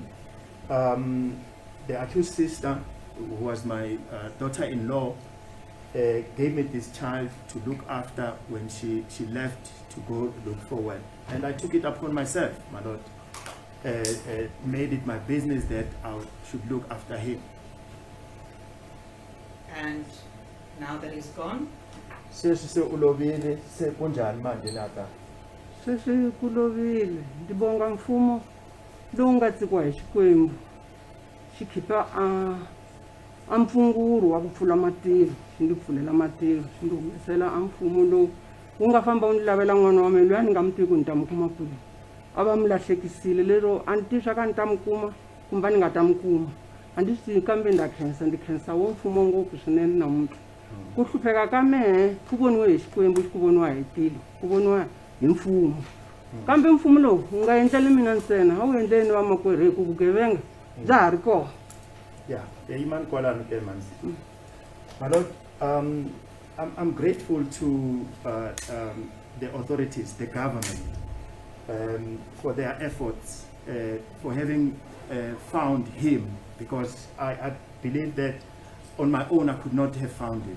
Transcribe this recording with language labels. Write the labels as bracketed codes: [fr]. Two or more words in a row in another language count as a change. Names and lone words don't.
[en] The accused sister, who was my daughter-in-law, gave me this child to look after when she left to go look for work. And I took it upon myself, my Lord. Made it my business that I should look after him. And now that he's gone, [zu] Se ulovile se kunjani manje lapha? [ts] Sweswi ku lovile ndi bonga mfumo lowu nga tsikiwa hi Xikwembu xi khipa a mpfunguru wa ku pfula matilo xi ndzi pfulela matilo xi ndzi humesela a mfumo lowu wu nga famba wu ndzi lavela n'wana wa mina loyi a ni nga mi tivi ku ni ta mi kuma kwini a va mi lahlekisile lero a ni tivi swa ku a ni ta mi kuma kumbe a ni nga ta mi kuma a ndzi swi tivi kambe ndzi khensa wo mfumo ngopfu swinene namuntlha ku hlupheka ka mehe ku voniwe hi Xikwembu ku voniwa hi tilo ku voniwa hi mfumo kambe mfumo lowu wu nga endleli mina ntsena a wu endleni vamakwerhu hi ku vugevenga bya ha ri kona. [en] Yeah, my Lord, I'm grateful to the authorities, the government, for their efforts, for having found him, because I believe that on my own I could not have found him.